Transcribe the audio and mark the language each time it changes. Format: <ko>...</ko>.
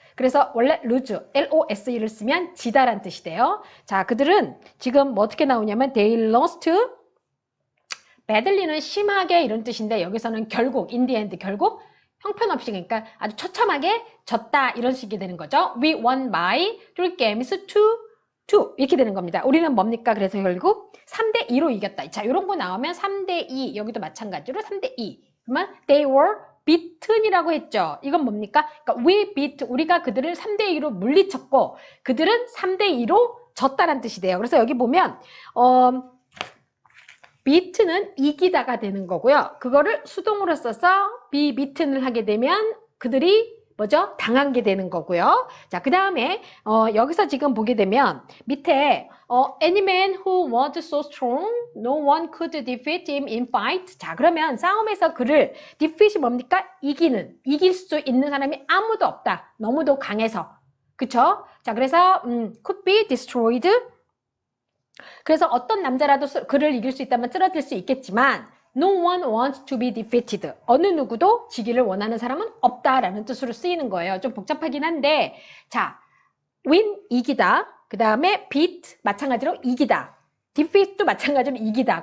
<ko>그래서 원래 lose, L-O-S-E를 쓰면 지다란 뜻이 돼요. 자, 그들은 지금 뭐 어떻게 나오냐면</ko> <en>they lost, badly</en> <ko>는 심하게 이런 뜻인데 여기서는 결국,</ko> <en>in the end,</en> <ko>결국 형편없이 그러니까 아주 처참하게 졌다 이런 식이 되는 거죠.</ko> <en>We won by 3 games to 2</en> <ko>이렇게 되는 겁니다. 우리는 뭡니까? 그래서 결국 3대2로 이겼다. 자, 이런 거 나오면 3대2 여기도 마찬가지로 3대2 그러면</ko> <en>they were beaten</en> <ko>이라고 했죠. 이건 뭡니까? 그러니까</ko> <en>we beat</en> <ko>우리가 그들을 3대2로 물리쳤고 그들은 3대2로 졌다는 뜻이 돼요. 그래서 여기 보면 beat는 이기다가 되는 거고요. 그거를 수동으로 써서</ko> <en>be beaten</en> <ko>을 하게 되면 그들이 뭐죠? 당한 게 되는 거고요. 자, 그 다음에 여기서 지금 보게 되면 밑에</ko> <en>any man who was so strong, no one could defeat him in fight.</en> <ko>자, 그러면 싸움에서 그를 defeat이 뭡니까? 이길 수 있는 사람이 아무도 없다. 너무도 강해서. 그쵸? 자, 그래서</ko> <en>could be destroyed.</en> <ko>그래서 어떤 남자라도 그를 이길 수 있다면 쓰러질 수 있겠지만</ko> <en>No one wants to be defeated.</en> <ko>어느 누구도 지기를 원하는 사람은 없다라는 뜻으로 쓰이는 거예요. 좀 복잡하긴 한데 자, win, 이기다. 그 다음에 beat, 마찬가지로 이기다. defeat도 마찬가지로 이기다.</ko>